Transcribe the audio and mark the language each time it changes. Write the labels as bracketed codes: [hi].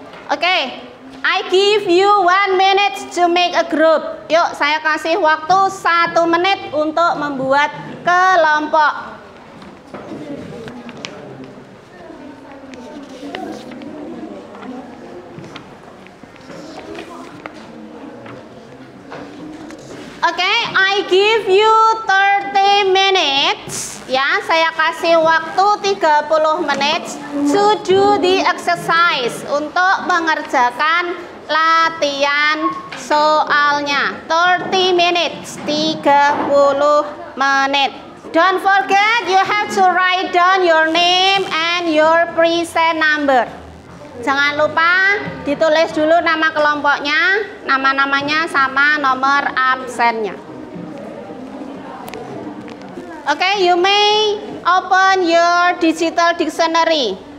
[en] Oke, I give you 1 minute to make a group. [id] Yuk, saya kasih waktu 1 menit untuk membuat kelompok. [en] Oke, I give you 30 minutes. [id] Ya, saya kasih waktu 30 menit [en] to do the exercise, [id] untuk mengerjakan latihan soalnya. [en] 30 minutes, [id] 30 menit. [en] Don't forget, you have to write down your name and your present number. [id] Jangan lupa ditulis dulu nama kelompoknya, nama-namanya sama nomor absennya. [en] Okay, you may open your digital dictionary.